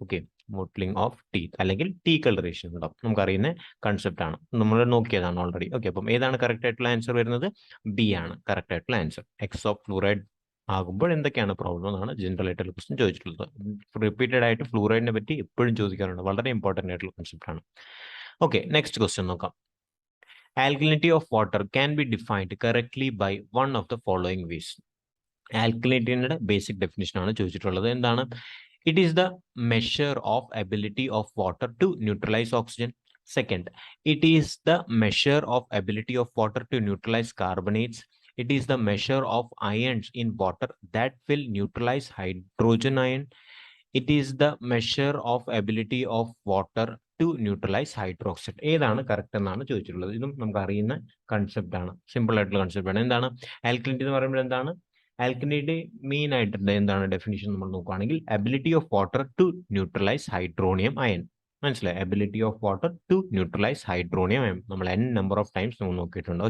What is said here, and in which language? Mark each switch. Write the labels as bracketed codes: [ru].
[ml] Okay, മോട്ട്ലിംഗ് of teeth അല്ലെങ്കിൽ tea colouration ഉണ്ടാവും. നമുക്കറിയുന്ന കൺസെപ്റ്റ് ആണ്, നമ്മൾ നോക്കിയതാണ് ഓൾറെഡി. ഓക്കെ, അപ്പം ഏതാണ് കറക്റ്റ് ആയിട്ടുള്ള ആൻസർ വരുന്നത്? ബി ആണ് കറക്റ്റ് ആയിട്ടുള്ള ആൻസർ. എക്സ് ഓഫ് ഫ്ലൂറൈഡ് ആകുമ്പോൾ എന്തൊക്കെയാണ് പ്രോബ്ലം എന്നാണ് ജനറൽ ആയിട്ടുള്ള ക്വസ്റ്റ്യൻ ചോദിച്ചിട്ടുള്ളത്. റിപ്പീറ്റഡ് ആയിട്ട് ഫ്ലൂറൈഡിനെ പറ്റി എപ്പോഴും ചോദിക്കാറുണ്ട്. വളരെ ഇമ്പോർട്ടൻ്റ് ആയിട്ടുള്ള കൺസെപ്റ്റ് ആണ്. ഓക്കെ, നെക്സ്റ്റ് ക്വസ്റ്റ്യൻ നോക്കാം. [en] Alkalinity of water can be defined correctly by one of the following ways. [ml] ആൽക്കലിനിറ്റിയുടെ basic definition ആണ് ചോദിച്ചിട്ടുള്ളത്. എന്താണ്? [en] It is the measure of ability of water to neutralize oxygen. Second, it is the measure of ability of water to neutralize carbonates. It is the measure of ions in water that will neutralize hydrogen ion. It is the measure of ability of water to neutralize hydroxide. [ml] ഏതാണ് correct എന്നാണ് ചോദിച്ചിട്ടുള്ളത്. ഇതും നമുക്ക് അറിയുന്ന concept ആണ്, simple ആയിട്ടുള്ള concept ആണ്. എന്താണ് ആൽക്കലിനിറ്റി എന്ന് പറയുമ്പോൾ? എന്താണ് ആൽക്കലിനിറ്റി മെയിൻ ആയിട്ട് എന്താണ് ഡെഫിനിഷൻ നമ്മൾ നോക്കുകയാണെങ്കിൽ [en] Ability of water to neutralize hydronium ion. [ml] മനസ്സിലായി? [en] ability of water to neutralize hydronium ion നമ്മൾ n number of times [ml] നമ്മൾ നോക്കിയിട്ടുണ്ട്.